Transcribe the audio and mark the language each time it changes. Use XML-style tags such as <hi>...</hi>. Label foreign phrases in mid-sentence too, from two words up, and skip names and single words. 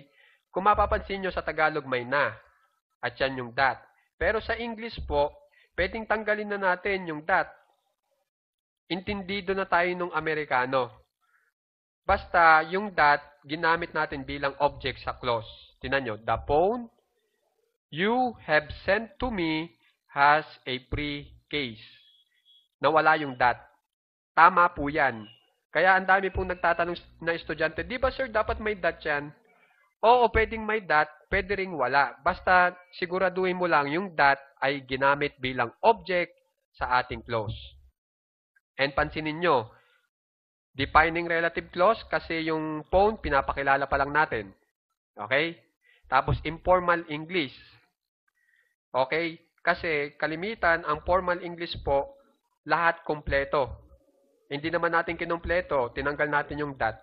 <tl>Kung mapapansin nyo sa Tagalog may na. At yan yung that. Pero sa English po, pwedeng tanggalin na natin yung that. Intindido na tayo nung Amerikano. Basta yung that, ginamit natin bilang object sa clause. Tingnan nyo,</tl> <en>the phone you have sent to me has a free case.</en> <tl>Nawala yung that. Tama po yan. Kaya ang dami pong nagtatanong na estudyante, di ba sir, dapat may that yan? Oo, pwedeng may dot, pwede ring wala. Basta siguraduhin mo lang yung dot ay ginamit bilang object sa ating clause. And pansinin nyo,</tl> <en>defining relative clause</en> <tl>kasi yung phone, pinapakilala pa lang natin. Okay? Tapos</tl> <en>informal English.</en> <tl>Okay? Kasi kalimitan, ang</tl> <en>formal English</en> <tl>po, lahat kompleto. Hindi naman natin kinumpleto, tinanggal natin yung dot.</tl>